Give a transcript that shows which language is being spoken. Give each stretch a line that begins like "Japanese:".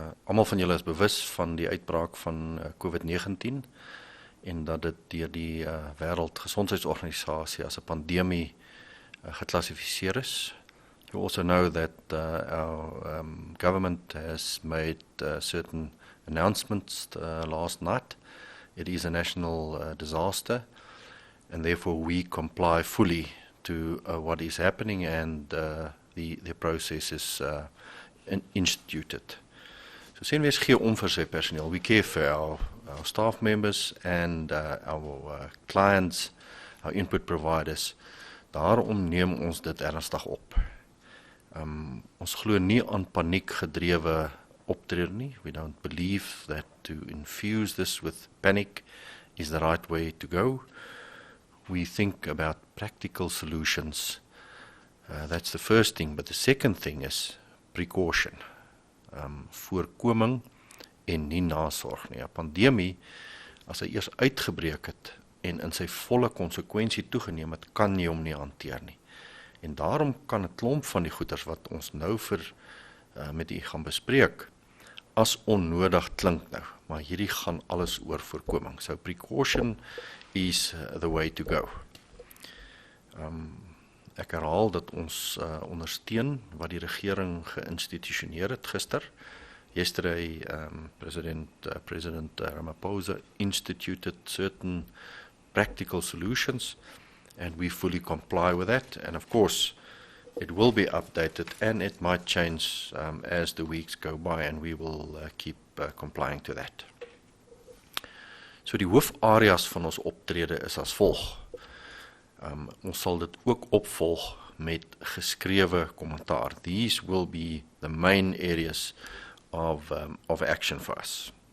Afrikaans: Almal van julle is bewus van die uitbraak van COVID-19 en dat dit deur die Wêreldgesondheidsorganisasie as 'n pandemie geklassifiseer is.
English: You also know that our government has made certain announcements last night. It is a national disaster, and therefore we comply fully to what is happening, and the process is instituted.
Afrikaans: So Senwes gee om vir sy personeel.
English: We care for our staff members and our clients, our input providers.
Afrikaans: Daarom neem ons dit ernstig op. Ons glo nie aan paniekgedrewe optrede nie.
English: We don't believe that to infuse this with panic is the right way to go. We think about practical solutions. That's the first thing. But the second thing is precaution.
Afrikaans: Voorkoming en nie nasorg nie. 'n Pandemie, as hy eers uitgebreek het en in sy volle konsekwensie toegeneem het, kan jy hom nie hanteer nie. En daarom kan 'n klomp van die goeders wat ons nou met u gaan bespreek, as onnodig klink nou, maar hierdie gaan alles oor voorkoming.
English: So precaution is the way to go.
Afrikaans: Ek herhaal dat ons ondersteun wat die regering geïnstitusioneer het gister.
English: Yesterday, President Ramaphosa instituted certain practical solutions, and we fully comply with that. And of course, it will be updated, and it might change as the weeks go by, and we will keep complying to that.
Afrikaans: So die hoofareas van ons optrede is as volg. Ons sal dit ook opvolg met geskrewe kommentaar.
English: These will be the main areas of action for us.